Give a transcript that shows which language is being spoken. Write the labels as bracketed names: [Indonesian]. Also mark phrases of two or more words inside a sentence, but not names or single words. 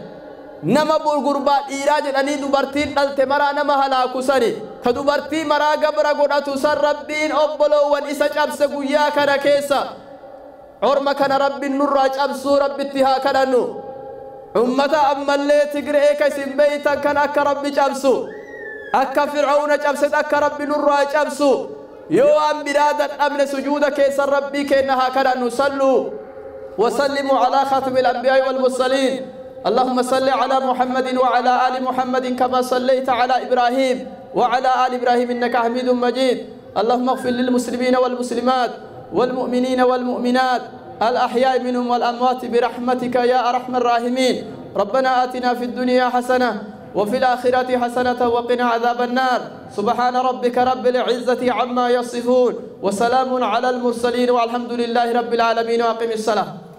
[Oromo] nama gurbaa dhiiraa jedhanii dubartiin dhalte maraa nama halaaku sani ka dubartii maraa gabra godhatu san rabbiin obbolowan isa cabse guyyaa kana keessa orma kana rabbiin nurraa cabsuu rabbitti haa kadhannu ummata ammallee Tigree ka isin beeytan kan akka rabbi cabsu akka fir'aawna cabset akka rabbi nurraa cabsu yoo waan biraa dadhabne sujuuda keessan rabbii keenya haa kadhannu salluu [Arabic] وسلموا على خاتم الأنبياء والمرسلين اللهم صل على محمد وعلى آل محمد كما صليت على إبراهيم وعلى آل إبراهيم إنك حميد مجيد اللهم اغفر للمسلمين والمسلمات والمؤمنين والمؤمنات الأحياء منهم والأموات برحمتك يا أرحم الراحمين ربنا آتنا في الدنيا حسنة وفي الآخرة حسنة وقنا عذاب النار سبحان ربك رب العزة عما يصفون وسلام على المرسلين والحمد لله رب العالمين وأقم الصلاة